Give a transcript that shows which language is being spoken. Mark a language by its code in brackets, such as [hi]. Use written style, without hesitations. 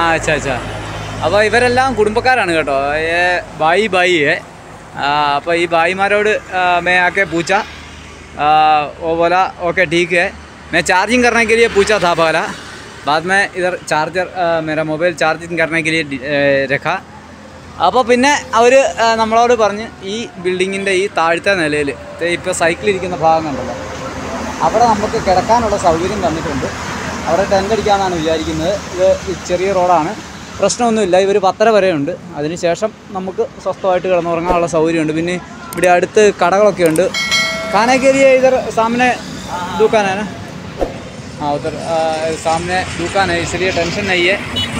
[ml] ആ अच्छा. അപ്പോൾ ഇവരെല്ലാം കുടുംബക്കാരാണ് കേട്ടോ. ബായി അപ്പോൾ ഈ ബായിമാരോട് [hi] मैं आके पूछा वो बोला ओके ठीक है. मैं चार्जिंग करने के लिए पूछा था पहला. बाद में इधर चार्जर मेरा मोबाइल चार्जिंग करने के लिए रखा. [ml] അപ്പോൾ പിന്നെ അവർ നമ്മളോട് പറഞ്ഞ് ഈ ബിൽഡിങ്ങിൻ്റെ ഈ താഴത്തെ നിലയിൽ ഇപ്പോൾ സൈക്കിൾ ഇരിക്കുന്ന ഭാഗം കണ്ടല്ലോ അവിടെ നമുക്ക് കിടക്കാനുള്ള സൗകര്യം തന്നിട്ടുണ്ട്. അവിടെ ടെൻ്റ് അടിക്കാമെന്നാണ് വിചാരിക്കുന്നത്. ഇത് ചെറിയ റോഡാണ്. പ്രശ്നമൊന്നുമില്ല. ഇവർ 10:30 വരെ ഉണ്ട്. അതിനുശേഷം നമുക്ക് സ്വസ്ഥമായിട്ട് കിടന്നുറങ്ങാനുള്ള സൗകര്യമുണ്ട്. പിന്നെ ഇവിടെ അടുത്ത് കടകളൊക്കെ ഉണ്ട്. [hi] खाने के लिए इधर सामने दुकान है ना. हाँ उधर सामने दुकान है इसलिए टेंशन नहीं है.